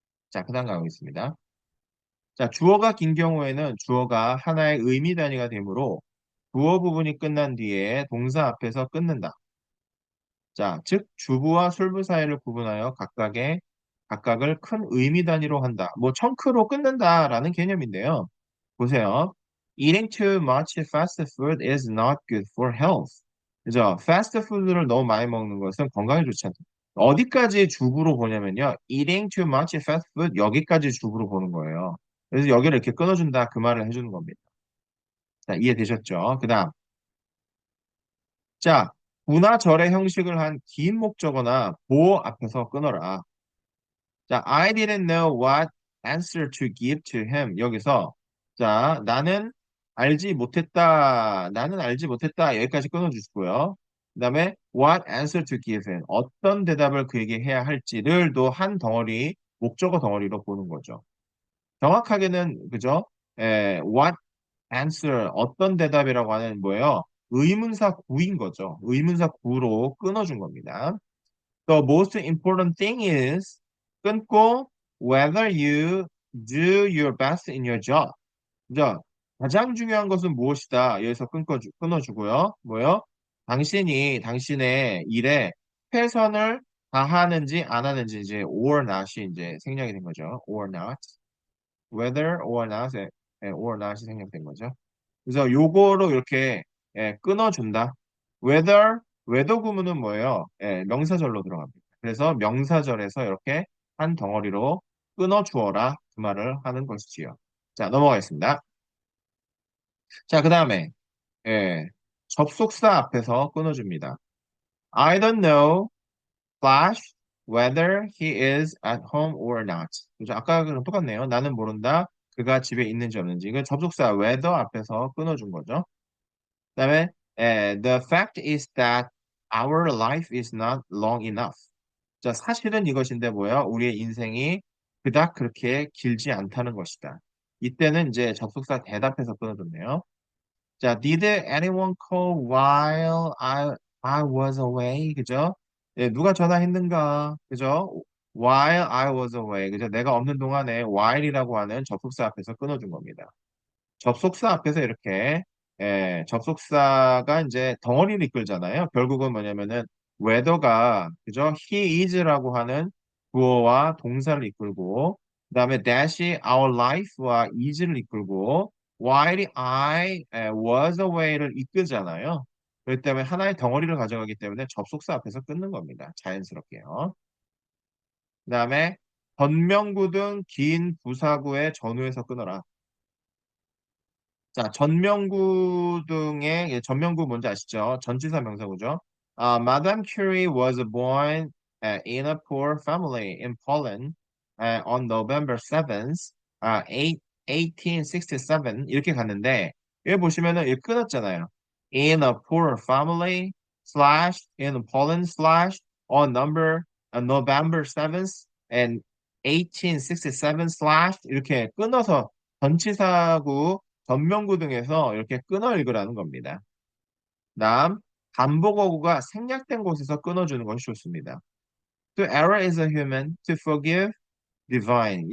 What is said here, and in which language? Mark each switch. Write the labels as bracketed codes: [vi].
[ko] 자, 그 다음 가보겠습니다. 자, 주어가 긴 경우에는 주어가 하나의 의미 단위가 되므로 주어 부분이 끝난 뒤에 동사 앞에서 끊는다. 자, 즉 주부와 술부 사이를 구분하여 각각을 큰 의미 단위로 한다. 뭐 청크로 끊는다라는 개념인데요. 보세요. [en] Eating too much fast food is not good for health. [ko] 그죠? 패스트 푸드를 너무 많이 먹는 것은 건강에 좋지 않다. 어디까지 주부로 보냐면요. [en] Eating too much fast food 여기까지 주부로 보는 거예요. [ko] 그래서 여기를 이렇게 끊어준다 그 말을 해주는 겁니다. 자, 이해되셨죠? 그 다음. 자, 구나 절의 형식을 한 긴 목적어나 보어 앞에서 끊어라. [en] 자, I didn't know what answer to give to him. [ko] 여기서 자, 나는 알지 못했다. 여기까지 끊어주시고요. [en] 그다음에 what answer to give him. [ko] 어떤 대답을 그에게 해야 할지를 또 한 덩어리 목적어 덩어리로 보는 거죠. 정확하게는 그죠? what answer 어떤 대답이라고 하는 뭐예요? 의문사 구인 거죠. 의문사 구로 끊어준 겁니다. [en] The most important thing is 끊고 whether you do your best in your job. [ko] 그죠? 가장 중요한 것은 무엇이다. 여기서 끊어주고요. 뭐요? 당신이 당신의 일에 최선을 다하는지 안 하는지 이제 or not 이 이제 생략이 된 거죠. [en] or not. whether or not, or not이 생략된 거죠. [ko] 그래서 요거로 이렇게 끊어준다. whether 구문은 뭐예요? 명사절로 들어갑니다. 그래서 명사절에서 이렇게 한 덩어리로 끊어주어라 그 말을 하는 것이지요. 자, 넘어가겠습니다. 자, 그 다음에 접속사 앞에서 끊어줍니다. [en] I don't know, Flash, whether he is at home or not. [ko] 그죠? 아까랑 똑같네요. 나는 모른다. 그가 집에 있는지 없는지. 이건 접속사 whether 앞에서 끊어준 거죠. [en] 그다음에 the fact is that our life is not long enough. [ko] 자, 사실은 이것인데 뭐야? 우리의 인생이 그닥 그렇게 길지 않다는 것이다. 이때는 이제 접속사 대답해서 끊어줬네요. [en] 자, did anyone call while I was away? [ko] 그죠? 예, 누가 전화했는가? 그죠? While I was away. 그죠? 내가 없는 동안에 while이라고 하는 접속사 앞에서 끊어준 겁니다. 접속사 앞에서 이렇게 접속사가 이제 덩어리를 이끌잖아요. 결국은 뭐냐면은 whether가 그죠? he is 라고 하는 주어와 동사를 이끌고 그다음에 that이 our life 와 is를 이끌고 while I was away 를 이끌잖아요. 그렇기 때문에 하나의 덩어리를 가져가기 때문에 접속사 앞에서 끊는 겁니다. 자연스럽게요. 그다음에 전명구 등 긴 부사구의 전후에서 끊어라. 자, 전명구 등의 전명구 뭔지 아시죠? 전치사 명사구죠. [en] Madame Curie was born in a poor family in Poland on November 7th, 1867 이렇게 갔는데 여기 보시면은 여기 끊었잖아요. In a poor family slash in Poland slash on November 7th and 1867 slash 이렇게 끊어서 전치사구 전명구 등에서 이렇게 끊어 읽으라는 겁니다. [ko] 다음, 반복어구가 생략된 곳에서 끊어주는 것이 좋습니다. [en] To err is a human, to forgive divine.